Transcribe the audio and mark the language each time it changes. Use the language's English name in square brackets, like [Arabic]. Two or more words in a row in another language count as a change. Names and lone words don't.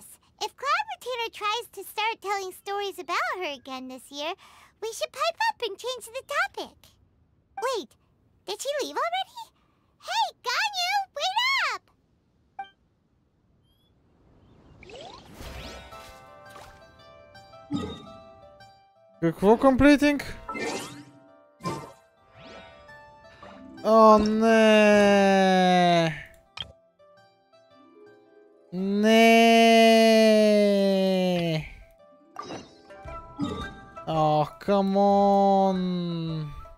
[English] If Cloud Retainer tries to start telling stories about her again this year, we should pipe up and change the topic. Wait, did she leave already? Hey, Ganyu, wait up! [Bulgarian] Какво completing? О, не! Не! [English] Oh, come on!